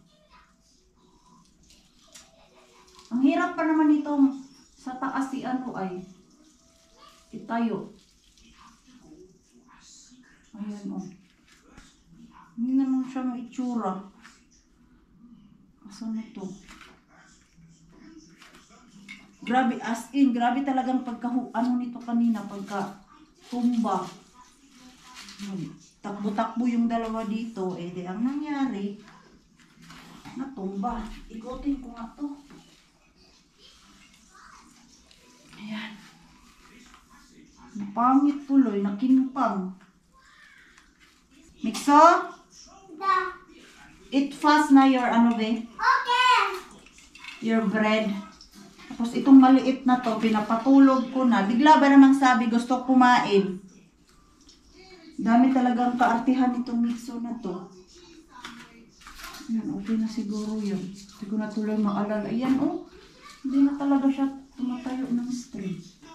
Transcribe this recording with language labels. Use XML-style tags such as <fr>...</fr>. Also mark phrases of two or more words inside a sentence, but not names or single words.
<tl>Ang hirap pa naman itong sa taas si ano ay itayo. Ayan o. Hindi naman siya maitsura. Asan na to? Grabe, as in, grabe talagang ano nito kanina, pagka tumba. Takbo-takbo yung 2 dito, eh di ang nangyari, natumba. Ikutin ko nga to. Ayan. Pangit tuloy, nakinumpang. Mixo?</tl> <en>Eat fast</en> <tl>na your ano be? Okay.</tl> <en>Your bread.</en> <tl>Tapos itong maliit na to, pinapatulog ko na. Bigla ba namang sabi, gusto kumain. Dami talagang kaartihan itong Mixo na to. Ayan, okay na siguro yun. Hindi ko na tuloy maalala. Ayan, oh. Hindi na talaga siya tumatayo ng straight.</tl>